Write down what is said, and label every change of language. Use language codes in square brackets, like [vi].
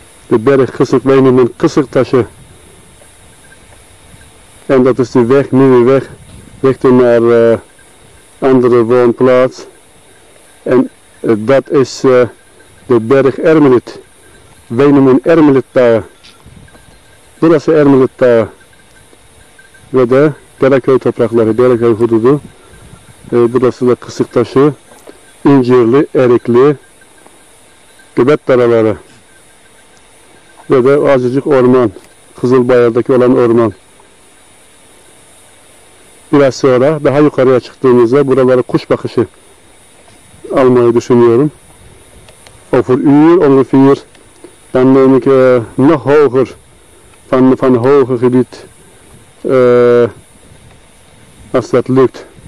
[nl] De berg Kısık, wij noemen Kısıktaşı. En dat is de weg, nieuwe weg, richting naar andere woonplaats. En dat is de berg Ermelit. Wij noemen Ermelit Dağı. [tr] Burası Ermelit Dağı. Ve de Delaköy toprakları, Delaköy hududu. Burası da Kısıktaşı, İncirli, Erikli, Göbek dağları ve de azıcık orman, Kızılbayır'daki olan orman. Biraz sonra daha yukarıya çıktığımızda buraları kuş bakışı almayı düşünüyorum. [nl] Over uur ongeveer, dan neem ik nog hoger van hoger gebied, als dat lukt.